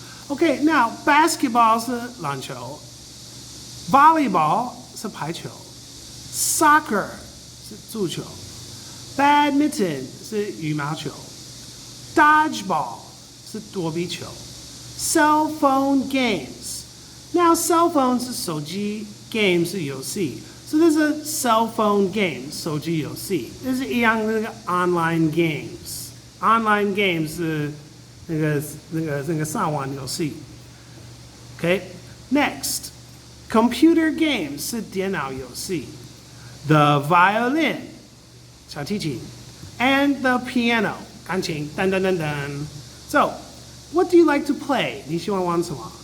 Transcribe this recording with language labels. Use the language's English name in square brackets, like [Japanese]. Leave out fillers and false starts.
[English] Okay, now basketball 是篮球 ，volleyball 是排球 ，soccer 是足球 ，badminton 是羽毛球 ，dodgeball 是躲避球 ，cell phone games。 Now cell phone 是手机 ，game 是游戏。 So this is a cell phone game [Chinese] 手机游戏。这是一样的那个 online games。online games 是那个上网游戏。 [English] Okay, next, computer games 是电脑游戏。 The violin 小提琴 and the piano 钢琴噔噔噔噔。 So, what do you like to play? [Chinese] 你喜欢玩什么？